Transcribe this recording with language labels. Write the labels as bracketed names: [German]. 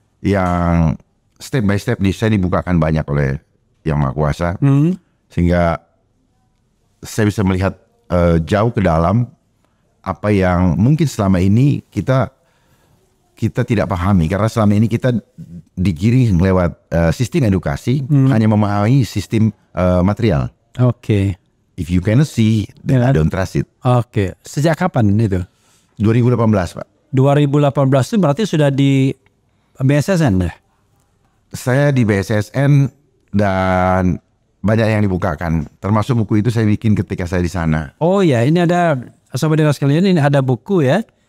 [Indonesian] Yang step by step saya dibukakan banyak oleh Yang Maha Kuasa, sehingga saya bisa melihat jauh ke dalam apa yang mungkin selama ini kita tidak pahami, karena selama ini kita digiring lewat sistem edukasi, hanya memahami sistem material. Oke. [English] If you cannot see, then I don't trust it. [Indonesian] Oke. Sejak kapan itu? 2018, Pak. 2018 itu berarti sudah di BSSN ya? Saya di BSSN dan banyak yang dibukakan. Termasuk buku itu saya bikin ketika saya di sana. Oh ya, ini ada, sobat dengar sekalian, ini ada buku ya.